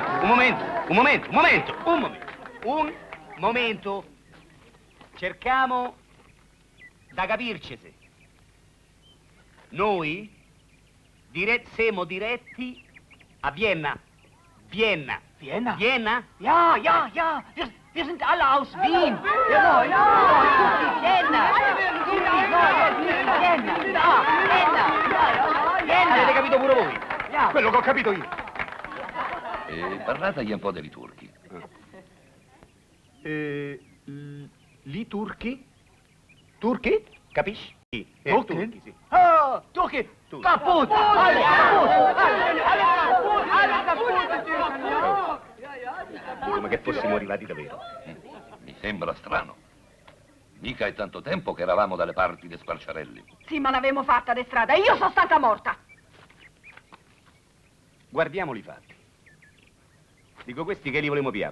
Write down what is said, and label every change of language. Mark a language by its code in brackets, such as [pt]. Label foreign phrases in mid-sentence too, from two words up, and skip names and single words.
[it] momento. Cerchiamo da capircesi. Noi siamo diretti a Vienna. Vienna? [de] Ja. Wir sind alle aus Wien. Ja. [it] Vienna. Vienna. Avete capito pure voi? Quello che ho capito io. Parlategli un po' dei turchi. Li turchi? Turchi? Capisci? Turchi? Sì. Oh, Turchi. [de] Kaputt. Alle kaputt. [it] Come che fossimo arrivati davvero. Mi sembra strano. Mica è tanto tempo che eravamo dalle parti di Sparciarelli. Sì, ma l'avevamo fatta di strada. Io sono stata morta. Guardiamoli i fatti. Dico, questi che li volevamo piare?